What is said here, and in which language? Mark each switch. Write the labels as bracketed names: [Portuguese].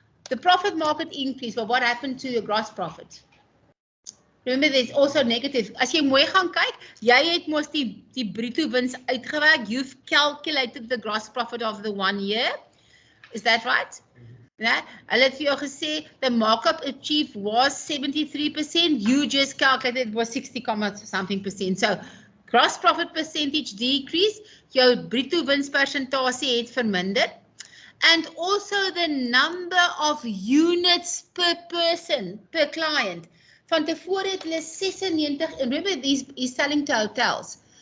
[English] The profit market increased, but what happened to your gross profit? Remember, there's also negative. [Afrikaans] As jy mooi gaan kyk, jy het mos die bruto wins uitgewerk. [English] You've calculated the gross profit of the 1 year. Is that right? Nee? [Afrikaans] Hulle het vir jou gesê, [English] the markup achieved was 73%. You just calculated it was 60-something%. So, gross profit percentage decreased. [Afrikaans] Jou bruto wins persentasie het verminder. [English] And also the number of units per person, per client. [Afrikaans] Van tevore het hulle 96, [English] and remember he's selling to hotels.